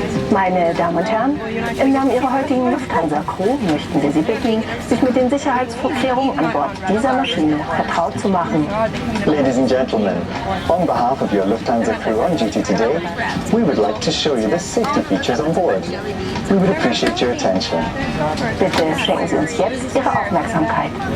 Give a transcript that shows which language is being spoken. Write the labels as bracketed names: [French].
[German] Meine Damen und Herren, im Namen Ihrer heutigen Lufthansa-Crew möchten wir Sie bitten, sich mit den Sicherheitsvorkehrungen an Bord dieser Maschine vertraut zu machen. [English] Ladies and gentlemen, on behalf of your Lufthansa crew on duty today, we would like to show you the safety features on board. We would appreciate your attention. [German] Bitte schenken Sie uns jetzt Ihre Aufmerksamkeit.